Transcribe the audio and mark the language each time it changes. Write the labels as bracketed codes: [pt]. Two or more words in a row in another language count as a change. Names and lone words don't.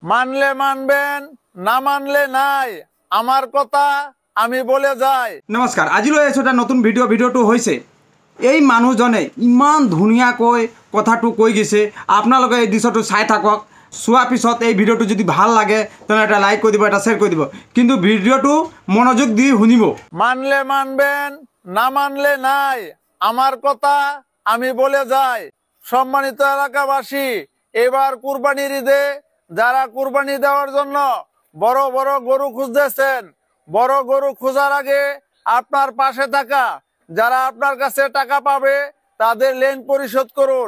[bn] মানলে মানবেন, না মানলে নাই। আমার কথা আমি বলে যাই। [as] নমস্কাৰ, আজিলৈ এটা নতুন ভিডিঅ'টো হৈছে। এই মানুহজনে ইমান ধুনীয়াকৈ কথাটো কৈ গৈছে। আপোনালোকে এই দৃশ্যটো চাই থাকক। চোৱাৰ পিছত এই ভিডিঅ'টো যদি ভাল লাগে তেনে এটা লাইক কৰি দিব, এটা শ্বেয়াৰ কৰি দিব, কিন্তু ভিডিঅ'টো মনোযোগ দি শুনিব। [bn] মানলে মানবেন, না মানলে নাই। আমার কথা আমি বলে যাই। সম্মানিত এলাকাবাসী, এবার কুরবানির ঈদে যারা কুরবানি দেওয়ার জন্য বড় বড় গরু খুঁজতেছেন, বড় গরু খোঁজার আগে আপনার পাশে থাকা যারা আপনার কাছে টাকা পাবে তাদের লেন পরিশোধ করুন।